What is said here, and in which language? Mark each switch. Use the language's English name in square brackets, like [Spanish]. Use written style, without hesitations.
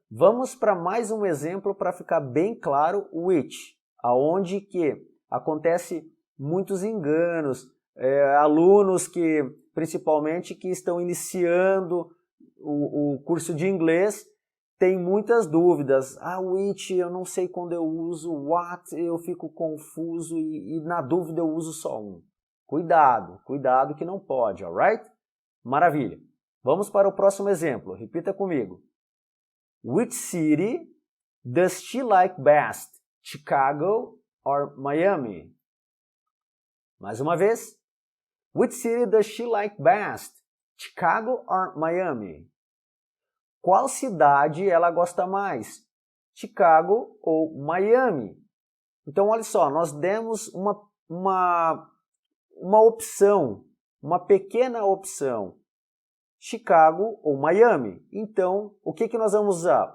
[Portuguese] Vamos para mais um exemplo para ficar bem claro o which, aonde que acontece muitos enganos, alunos que, principalmente, que estão iniciando o curso de inglês, têm muitas dúvidas. Which, eu não sei quando eu uso, what, eu fico confuso e na dúvida eu uso só um. Cuidado, cuidado que não pode, alright? Maravilha. Vamos para o próximo exemplo, repita comigo. [English] Which city does she like best? Chicago or Miami? [Portuguese] Mais uma vez. [English] Which city does she like best? Chicago or Miami? [Portuguese] Qual cidade ela gosta mais? Chicago ou Miami? Então, olha só, nós demos uma opção, uma pequena opção. Chicago ou Miami. Então, o que nós vamos usar?